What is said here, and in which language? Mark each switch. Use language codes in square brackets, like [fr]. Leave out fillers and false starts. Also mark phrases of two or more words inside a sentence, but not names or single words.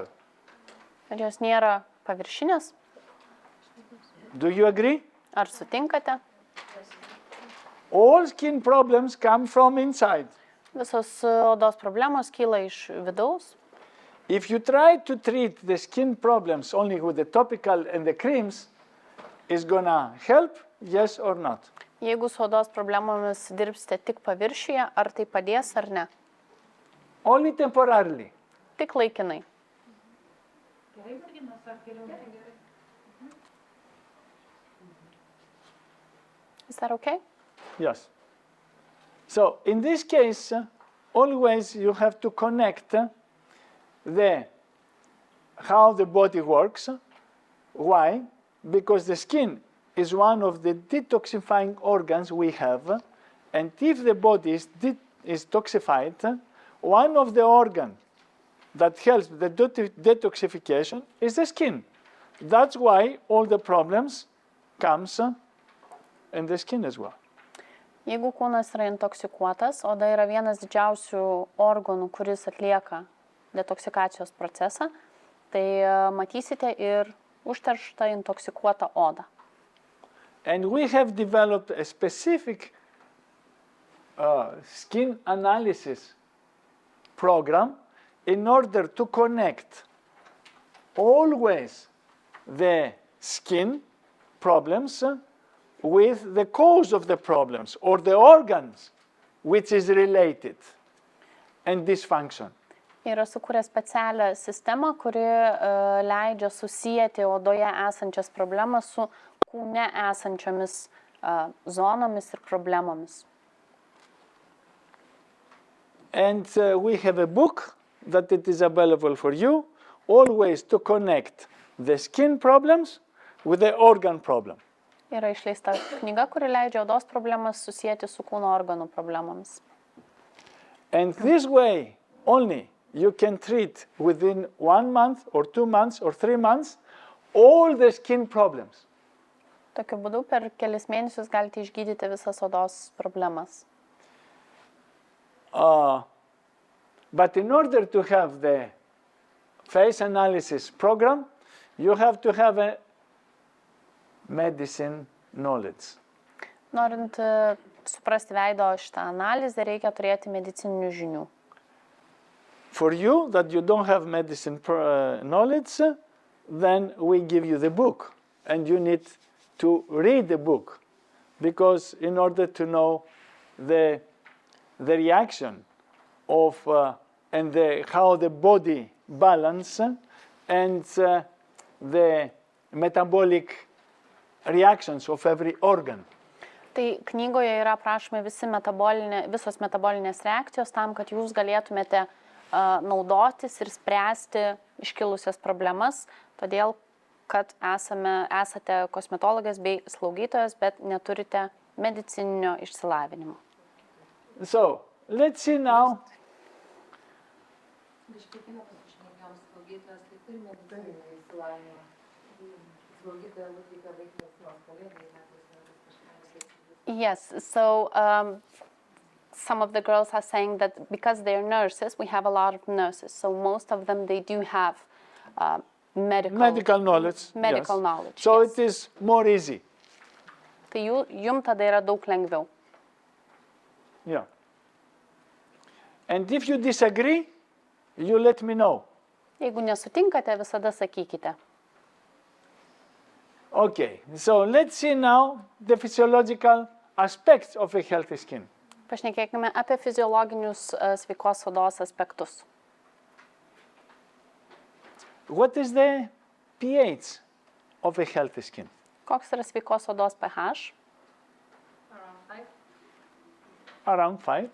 [lt] kad jos nėra paviršinės. [en] Do you agree? [lt] Ar sutinkate? [en] All skin problems come from inside. [lt] Visos odos problemos kyla iš vidaus. [en] If you try to treat the skin problems only with the topical and the creams, it's gonna help, yes or not? [lt] Jeigu su odos problemomis dirbsite tik paviršiuje, ar tai padės ar ne? [en] Only temporarily. [lt] Tik laikinai. Gerai, merginos, ar geriau? [en] Is that okay? Yes. So in this case, always you have to connect how the body works. Why? Because the skin is one of the detoxifying organs we have, and if the body is toxified, one of the organs that helps the detoxification is the skin. That's why all the problems comes in the skin as well. [lt] Jeigu kūnas yra intoksikuotas, oda yra vienas didžiausių organų, kuris atlieka detoksikacijos procesą, tai matysite ir užterštą intoksikuotą odą. [en] And we have developed a specific skin analysis program in order to connect always the skin problems with the cause of the problems or the organs which is related and dysfunction. [lt] Yra sukūrę specialią sistemą, kuri leidžia susijęti odoje esančias problemas su kūne esančiomis zonomis ir problemomis. [en] And we have a book that it is available for you, always to connect the skin problems with the organ problem. [lt] Yra išleista knyga, kuri leidžia odos problemas susijęti su kūno organų problemomis. [en] And this way only you can treat within 1 month or 2 months or 3 months all the skin problems. [lt] Tokiu būdu per kelis mėnesius galite išgydyti visas odos problemas. [en] But in order to have the face analysis program, you have to have a medicine knowledge. [lt] Norint suprasti veido šitą analizę, reikia turėti medicininių žinių. [en] For you that you don't have medicine knowledge, then we give you the book, and you need to read the book, because in order to know the reaction of and how the body balance and the metabolic reactions of every organ. [lt] Tai knygoje yra aprašomi visos metabolinės reakcijos tam, kad jūs galėtumėte naudotis ir spręsti iškilusias problemas, todėl kad esate kosmetologas bei slaugytojas, bet neturite medicininio išsilavinimo. [en] So, let's see now. Yes, so some of the girls are saying that because they're nurses, we have a lot of nurses. So most of them, they do have medical knowledge. Yes. Knowledge. So yes. It is more easy. [lt] Tai jum tada yra daug lengviau. [en] Yeah. And if you disagree, you let me know. [lt] Jeigu nesutinkate, visada sakykite. [en] Okay, so let's see now the physiological aspects of a healthy skin. [lt] Pašnekėkime apie fiziologinius sveikos odos aspektus. [en] What is the pH of a healthy skin? [lt] Koks yra sveikos odos pH? [en] Around 5.